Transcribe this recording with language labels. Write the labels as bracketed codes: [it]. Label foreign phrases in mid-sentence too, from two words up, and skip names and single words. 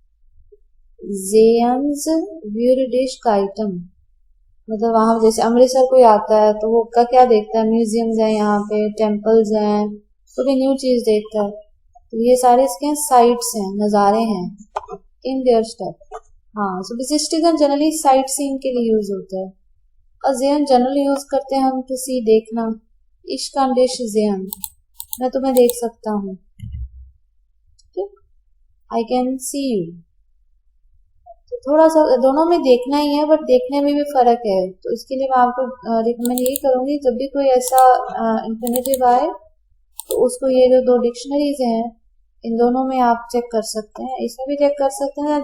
[hi] Sehenswürdigkeiten मतलब वहाँ जैसे अमृतसर कोई आता है तो वो का क्या देखता है, म्यूजियम्स हैं यहाँ पे, टेम्पल्स हैं, तो भी न्यू चीज देखता है। तो ये सारे इसके साइट्स हैं, नज़ारे हैं [en] in their step. [hi] हाँ, सो बजिस्टिगन जनरली [en] sight seeing [hi] के लिए यूज होता है। और ज़ेयन जनरली यूज करते हैं हम [en] to see, [hi] देखना। [de] Ich kann dich sehen, [hi] मैं तुम्हें देख सकता हूँ। [en] I can see you। [hi] तो थोड़ा सा दोनों में देखना ही है, बट देखने में भी फर्क है। तो इसके लिए मैं आपको रिकमेंड यही करूंगी, जब भी कोई ऐसा इंफिनिटिव आए तो उसको ये जो दो डिक्शनरीज हैं इन दोनों में आप चेक कर सकते हैं, इसमें भी चेक कर सकते हैं।